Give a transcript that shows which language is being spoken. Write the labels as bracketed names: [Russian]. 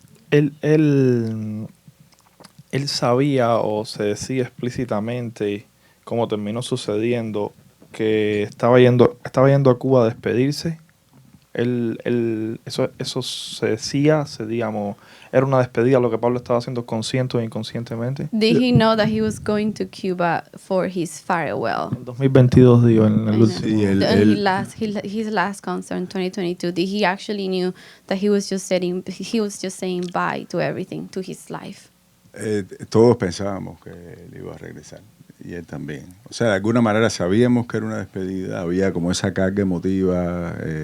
[Spanish] Él sabía o se decía explícitamente, como terminó sucediendo, que estaba yendo a Cuba a despedirse. Eso se decía, digamos, era una despedida, lo que Pablo estaba haciendo consciente o inconscientemente. [English] Did he know that he was going to Cuba for his farewell? [Spanish] En 2022, digo, en el último. Sí, [English] his last concert in 2022. Did he actually knew that he was just saying bye to everything, to his life? [Spanish] Todos pensábamos que él iba a regresar. Y él también. O sea, de alguna manera sabíamos que era una despedida, había como esa carga emotiva,